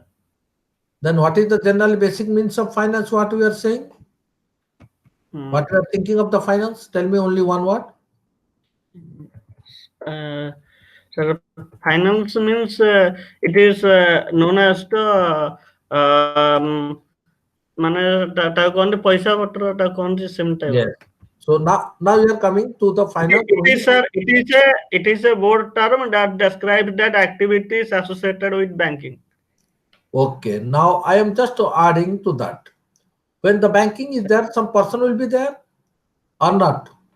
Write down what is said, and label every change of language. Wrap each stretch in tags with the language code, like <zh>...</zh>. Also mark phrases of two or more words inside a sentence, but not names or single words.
<en>Then what is the general basic means of finance? What we are saying? Hmm. What you are thinking of the finance? Tell me only one word. Uh, Sir, finance means it is known as the</en> <or>ମାନେ ତାକୁ କହନ୍ତି ପଇସା ପତ୍ର ତାକୁ କହନ୍ତି ସେମିତି ଟାଇପର।</or> <en>Yes. So now you are coming to the finance It only. is, sir, it is a broad term that describes that activities associated with banking. Okay. Now I am just adding to that. When the banking is there, some person will be there or not.</en>